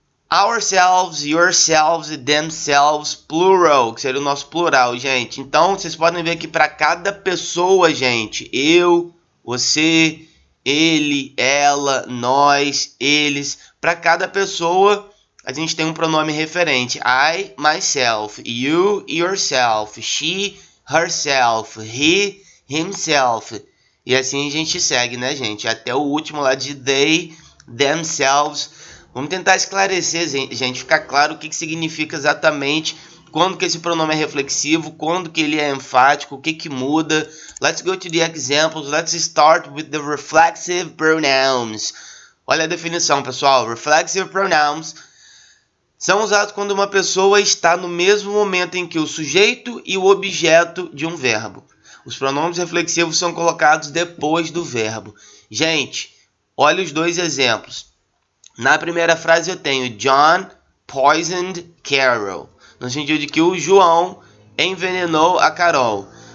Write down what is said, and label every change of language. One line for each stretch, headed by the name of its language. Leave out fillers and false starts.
English: Ourselves, yourselves, themselves,
Portuguese: plural, que seria o nosso plural, gente. Então, vocês podem ver que para cada pessoa, gente, eu, você, ele, ela, nós, eles, para cada pessoa a gente tem um pronome referente.
English: I, myself, you, yourself, she, herself, he, himself.
Portuguese: E assim a gente segue, né, gente? Até o último lá de they, themselves. Vamos tentar esclarecer, gente, ficar claro o que significa exatamente, quando que esse pronome é reflexivo, quando que ele é enfático, o que muda.
English: Let's go to the examples. Let's start with the reflexive pronouns.
Portuguese: Olha a definição, pessoal. Reflexive pronouns são usados quando uma pessoa está no mesmo momento em que o sujeito e o objeto de um verbo. Os pronomes reflexivos são colocados depois do verbo. Gente, olha os dois exemplos. Na primeira frase eu tenho
English: John poisoned Carol,
Portuguese: no sentido de que o João envenenou a Carol.